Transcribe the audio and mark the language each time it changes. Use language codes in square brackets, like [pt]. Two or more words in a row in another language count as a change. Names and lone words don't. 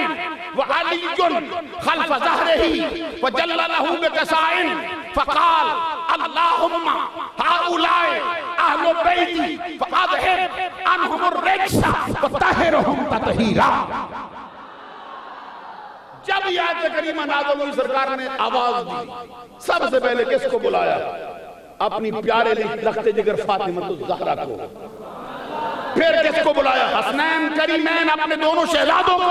[ar] و عليٌّ خلف ظهره فجلّله بكساء فقال اللهم هؤلاء أهل بيتي فأذهب عنهم الرجس و طهرهم تطهيرا. [ur] جب یہ آیت کریمہ نازل ہوئی سرکار نے آواز دی، سب سے پہلے کس کو بلایا? اپنی پیارے لخت جگر فاطمۃ الزہرا کو. پھر کس کو بلایا? حسنین کریمین اپنے دونوں شہزادوں کو.